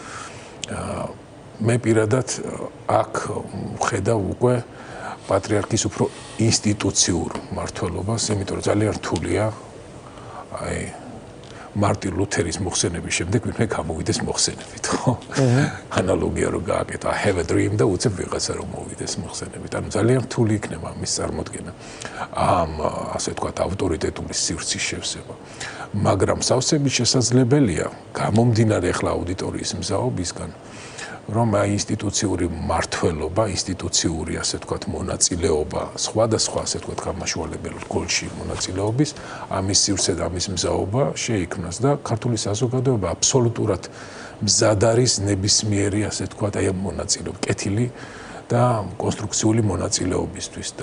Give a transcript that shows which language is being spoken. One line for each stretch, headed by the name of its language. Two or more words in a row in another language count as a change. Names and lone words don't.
Georgian: მე პირადად აქ ვხედავ უკვე პატრიარქის უფრო ინსტიტუციურ მმართველობას, იმიტომ რომ ძალიან რთულია აი მარტინ ლუთერის მოხსენების შემდეგ ვინმე გამოვიდეს მოხსენებით, ხო? ანალოგია რო გააკეთა,
English: I have a dream
Georgian: და უცებ ვიღაცა რომ მოვიდეს მოხსენებით. ანუ ძალიან რთული იქნება მის წარმოდგენა. ამ ასე ვთქვათ ავტორიტეტული სივრცის შევსება. მაგრამ სავსებით შესაძლებელია გამომდინარე ახლა აუდიტორიის მზაობისგან რომ აი ინსტიტუციური მმართველობა, ინსტიტუციური ასე ვთქვათ მონაწილეობა, სხვადასხვა ასე ვთქვათ გამაშვალებელ რგოლში მონაწილეობის, ამის სივრცე და ამის მზაობა შეიქმნას და ქართული საზოგადოება აბსოლუტურად მზად არის ნებისმიერი ასე ვთქვათ აი ამ მონაწილეობის, კეთილი და კონსტრუქციული მონაწილეობისთვის და